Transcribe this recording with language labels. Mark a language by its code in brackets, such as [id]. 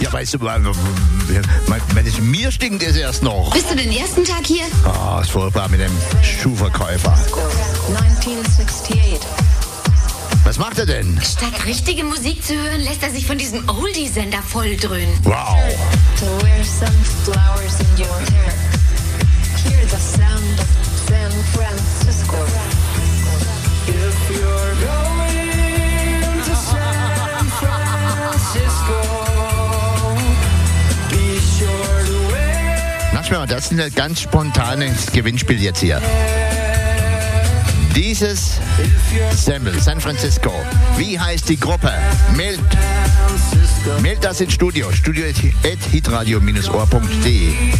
[de] Ja, weißt du, wenn es mir stinkt, ist erst noch. Bist du den ersten Tag hier? Ah, oh, ist furchtbar mit dem Schuhverkäufer. 1968. Was macht er denn? Statt richtige Musik zu hören, lässt er sich von diesem Oldie-Sender voll dröhnen. Wow. [en] To wear some flowers in your hair. Hear the sound of San Francisco. If you're going to San Francisco, be sure to wear. [de] Na, schau mal, das ist ein ganz spontanes Gewinnspiel jetzt hier. Dieses Sample, San Francisco. Wie heißt die Gruppe? Meld das ins Studio. studio@hitradio-ohr.de.